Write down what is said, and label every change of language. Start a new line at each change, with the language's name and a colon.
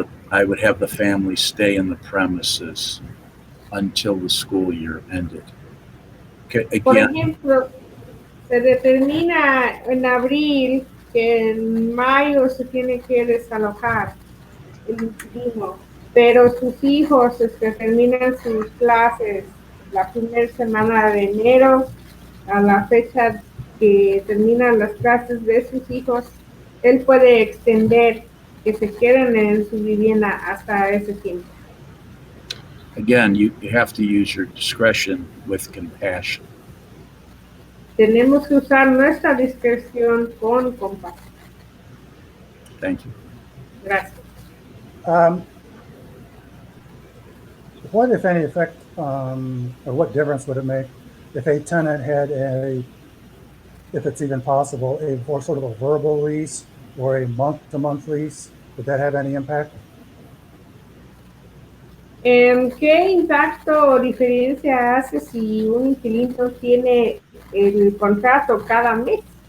English: I would have the family stay in the premises until the school year ended. Okay, again,
Spanish: por ejemplo, se determina en abril que en mayo se tiene que desalojar el inquilino, pero sus hijos terminan sus clases la primera semana de enero, a la fecha que terminan las clases de sus hijos, él puede extender que se queden en su vivienda hasta ese tiempo.
English: again, you have to use your discretion with compassion.
Spanish: Tenemos que usar nuestra discreción con compasión.
English: Thank you.
Spanish: Gracias.
English: What, if any, effect or what difference would it make if a tenant had if it's even possible, sort of a verbal lease or a month-to-month lease? Would that have any impact?
Spanish: ¿Qué impacto o diferencia hace si un inquilino tiene el contrato cada mes?